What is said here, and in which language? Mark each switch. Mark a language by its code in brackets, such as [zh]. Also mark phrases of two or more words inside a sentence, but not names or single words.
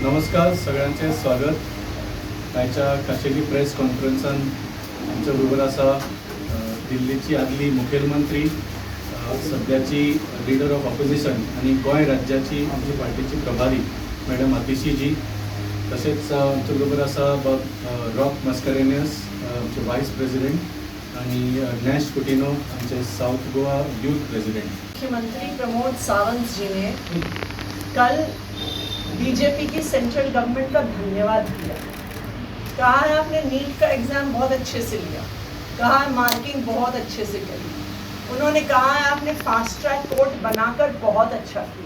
[kok] नमस्कार सगळ्यांचे स्वागत आयच्या खाशेली प्रेस कॉन्फरन्सान आमच्या बरोबर आसा दिल्लीची आदली मुखेलमंत्री सध्याची [en] leader of opposition [kok] आणि गोंय राज्याची आमची पार्टीची प्रभारी मॅडम आतिशीजी तसेच आमच्या बरोबर आसा रॉक मस्कारेनियस आमचे [en] vice president [kok] आणि नॅश कुटिनो आमचे [en] South Goa youth president. [hi] मुख्यमंत्री प्रमोद सावंत जी ने कल बीजेपी की [en] central government [hi] का धन्यवाद किया। कहा है आपने नीट का एग्ज़ाम बहुत अच्छे से लिया, कहा है मार्किंग बहुत अच्छे से करी, उन्होंने कहा है आपने [en] fast track [hi] कोर्ट बनाकर बहुत अच्छा किया।